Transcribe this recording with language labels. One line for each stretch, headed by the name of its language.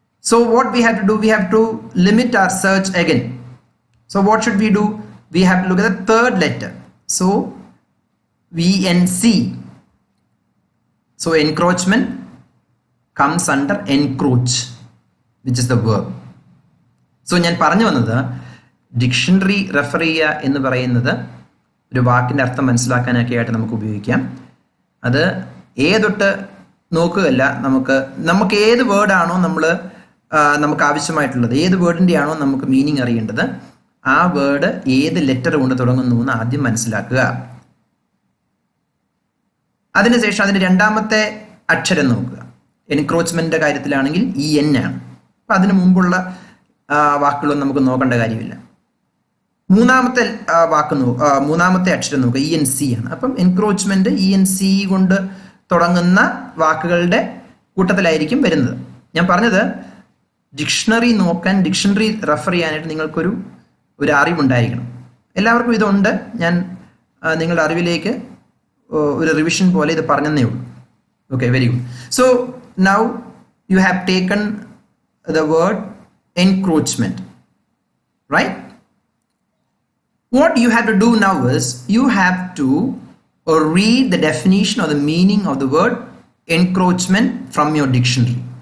English: So what we have to do, we have to limit our search again. So what should we do? We have to look at the third letter. So VNC. So encroachment comes under encroach, which is the verb.
Malayalam: So ഞാൻ പറഞ്ഞു വന്നത് dictionary refer ചെയ്യുക എന്ന് പറയുന്നത് ഒരു വാക്കിൻ്റെ അർത്ഥം മനസ്സിലാക്കാനൊക്കെ ആയിട്ട് നമുക്ക് ഉപയോഗിക്കാം. അത് ഏതൊട്ട് നോക്കുകയല്ല, നമുക്ക് ഏത് വേർഡാണോ നമുക്ക് ആവശ്യമായിട്ടുള്ളത്, ഏത് വേർഡിൻ്റെ ആണോ നമുക്ക് മീനിങ് അറിയേണ്ടത്, ആ വേർഡ് ഏത് ലെറ്റർ കൊണ്ട് തുടങ്ങുന്നു എന്ന് ആദ്യം മനസ്സിലാക്കുക. അതിനുശേഷം അതിൻ്റെ രണ്ടാമത്തെ അക്ഷരം നോക്കുക. എൻക്രോച്ച്മെന്റിന്റെ കാര്യത്തിലാണെങ്കിൽ EN ആണ്. അപ്പം അതിന് മുമ്പുള്ള വാക്കുകളൊന്നും നമുക്ക് നോക്കേണ്ട കാര്യമില്ല. മൂന്നാമത്തെ മൂന്നാമത്തെ അക്ഷരം നോക്കുക, ENC ആണ്. അപ്പം എൻക്രോച്ച്മെന്റ് ENC കൊണ്ട് തുടങ്ങുന്ന വാക്കുകളുടെ കൂട്ടത്തിലായിരിക്കും വരുന്നത്. ഞാൻ പറഞ്ഞത് ഡിക്ഷണറി നോക്കാൻ, ഡിക്ഷണറി റെഫർ ചെയ്യാനായിട്ട് നിങ്ങൾക്കൊരു അറിവുണ്ടായിരിക്കണം. എല്ലാവർക്കും ഇതുണ്ട്. ഞാൻ നിങ്ങളുടെ അറിവിലേക്ക് ഒരു റിവിഷൻ പോലെ ഇത് പറഞ്ഞതേ ഉള്ളൂ.
English: Okay, very good. So now you have taken the word encroachment, right? What you have to do now is you have to read the definition or the meaning of the word encroachment from your dictionary.